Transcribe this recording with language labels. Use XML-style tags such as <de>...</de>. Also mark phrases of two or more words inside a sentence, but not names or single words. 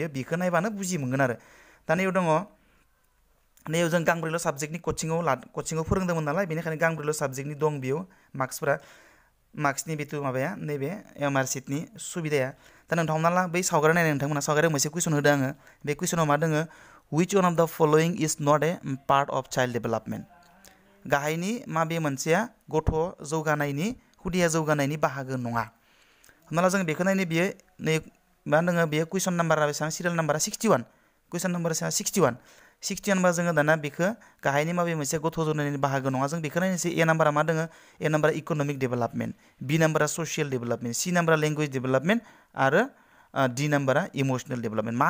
<brx>बेखौ नायबानो बुजि मोनगोन आरो दा नैयाव दङ नैयाव जों गांब्रैल' साबजेक्टनि कचिङाव फोरोंदोंमोन नालाय बेनिखायनो गांब्रैल' साबजेक्टनि दं बेयाव मार्क्सनि बेथु माबाया नैबे OMR शीटनि सुबिदाया दा नोंथां हमना ला बै सावगारि नायनाय नोंथांमोना सावगारियाव मोनसे कुइसन होदों आङो बे कुइसनाव मा दोङो</brx> <en>which one of the following is not a part of child development</en> <brx>गाहायनि माबे मोनसेया गथ' जौगानायनि खुदिया जौगानायनि बाहागो नङा हमना ला जों बेखौ नायनो बियो नै मा दोङो बेयो कुइसन नाम्बारा बेसेबां सिरियाल नाम्बारा 61 कुइसन नाम्बारा 61 बा जोङो दाना बेखौ गाहायनि माबे मोनसे गथ' जौगानायनि बाहागो नङा जों बेखौ नायनोसै ए नाम्बारा मा दोङो ए नाम्बारा</brx> <en>economic development</en> <brx>बि नाम्बारा</brx> <en>social development</en> <brx>सि नाम्बारा</brx> <en>language development</en> <brx>आरो डि नाम्बारा</brx> <en>emotional development</en> <brx>मा</brx>